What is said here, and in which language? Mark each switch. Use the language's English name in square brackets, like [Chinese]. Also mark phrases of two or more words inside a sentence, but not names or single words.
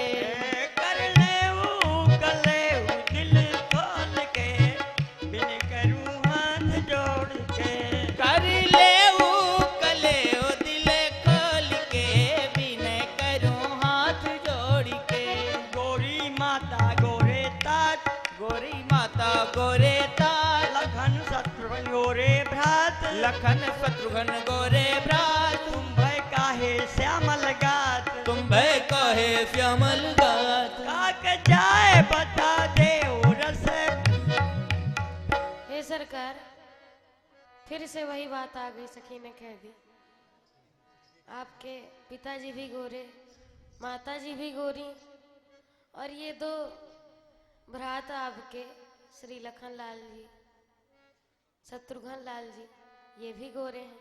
[Hindi] कर ले कले दिल खोल के, विनय करूं हाथ जोड़ के। कर ले कले दिल खोल के, विनय करूं हाथ जोड़ के। गोरी माता गोरे तात, गोरी माता गोरे ताल, लखन शत्रुघ्न गोरे भ्रात। लखन शत्रुघ्न गोरे भ्रात। तुम भय काहे श्यामल गात, तुम भय कहे श्यामल गात। काक जाए बता दे रस। हे सरकार फिर से वही बात आ गई, सखी ने कह दी। आपके पिताजी भी गोरे, माताजी भी गोरी, और ये दो भ्राता आपके श्री लखन लाल जी, शत्रुघ्न लाल जी, ये भी गोरे हैं।